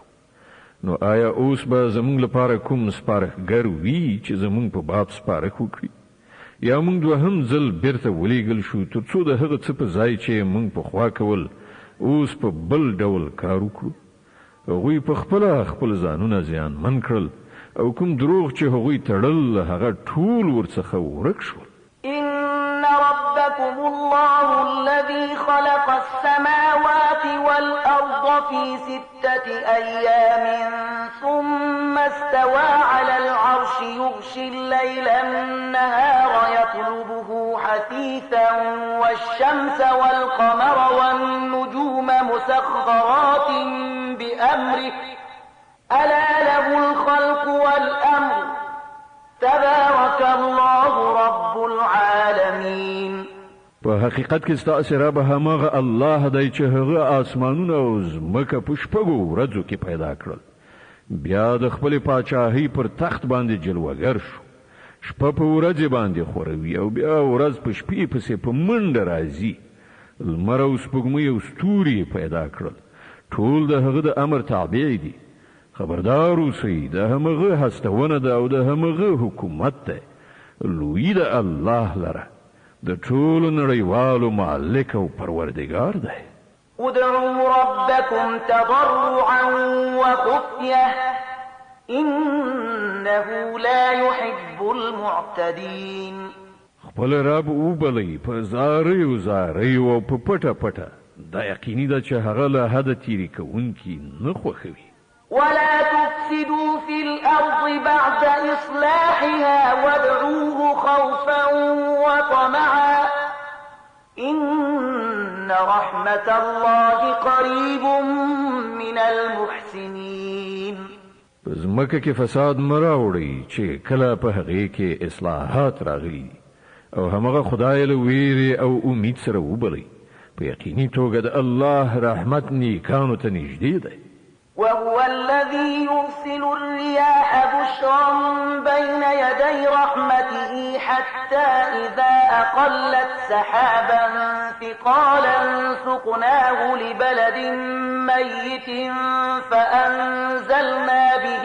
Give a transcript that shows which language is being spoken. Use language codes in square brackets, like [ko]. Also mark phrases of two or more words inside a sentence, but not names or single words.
[ps] نو آیا اوس به زموږ لپاره کوم سپارښتګر وي چې زموږ په باب سپارښت وکړي، یا موږ دوهم ځل بیرته ولیږل شو تر څو د هغه څه په ځای چې موږ پخوا کول اوس په بل ډول کار وکړو؟ هغوی په خپله خپل ځانونه زیانمن کړل او کوم دروغ چې هغوی تړل هغه ټول ورڅخه ورک شول. [ar] إن ربكم الله الذي خلق السماوات والأرض في 6 أيام ثم استوى على العرش يغشي الليل النهار يطلبه حثيثا والشمس والقمر والنجوم مسخرات بأمره ألا له الخلق والأمر تبارك الله رب العالمین. [ps] په حقیقت کې ستاسو رب همغه الله دی چې هغه آسمانونه او ځمکه په شپږو ورځو کې پیدا کړل، بیا د خپل پاچاهۍ پر تخت باندې جلوګر شو. شپه په ورځ باندې خوروي او بیا ورځ په شپې پسې په منډه راځي. لمر او سپوږمۍ او ستوري پیدا کړل، ټول د هغه د امر تابع دي. خبردار اوسئ، د همغه هستونه ده او د همغه حکومت ده. لوی د الله لره د ټولو نړیوالو مالک او پروردګار ده. [ar] ادعوا ربكم تضرعا وخفية إنه لا يحب المعتدين. [ps] خپل رب وبلئ په زارۍ او په پټه پټه، دا یقیني ده چې هغه له حده تیری کوونکي نه خوښوي. [ar] ولا تفسدوا في الأرض بعد إصلاحها وادعوه خوفا وطمعا إن رحمة الله قريب من المحسنين. [ps] زمکه کې فساد مراوړي چې کله په هغه کې اصلاحات راغلي او همغه خدای له ویری او امید سره وبلي. په یقیني توګه د الله رحمت نیکانو ته نږدې دی. [ar] وهو الذي يرسل الرياح بشرا بين يدي رحمته حتى إذا أقلت سحابا ثقالا سقناه لبلد ميت فأنزلنا به